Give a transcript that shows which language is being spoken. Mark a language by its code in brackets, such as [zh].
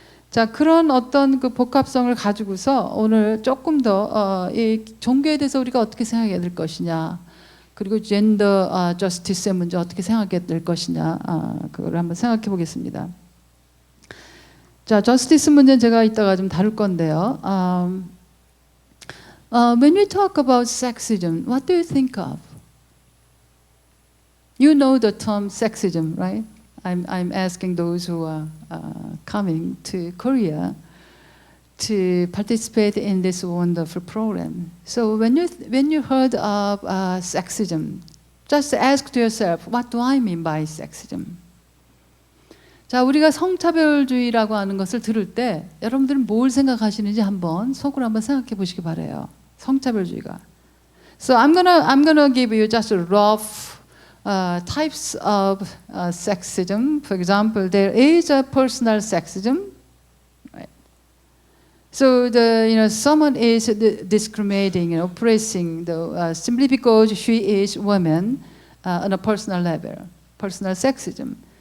[ko] 자, 그런 어떤 그 복합성을 가지고서 오늘 조금 더 이 종교에 대해서 우리가 어떻게 생각해야 될 것이냐, 그리고 젠더 저스티스의 문제 어떻게 생각해야 될 것이냐, 그걸 한번 생각해 보겠습니다. 자, 저스티스 문제는 제가 이따가 좀 다룰 건데요. [en] When we talk about sexism, what do you think of? You know the term sexism, right? I'm asking those who are coming to Korea to participate in this wonderful program. So when you heard of sexism, just ask to yourself, what do I mean by sexism? [ko] 자, 우리가 성차별주의라고 하는 것을 들을 때 여러분들은 뭘 생각하시는지 한번 속으로 한번 생각해 보시기 바래요. 성차별주의가. [en] So I'm gonna give you just a rough types of sexism. For example, there is a personal sexism. Right? So someone is discriminating, oppressing simply because she is woman on a personal level, personal sexism.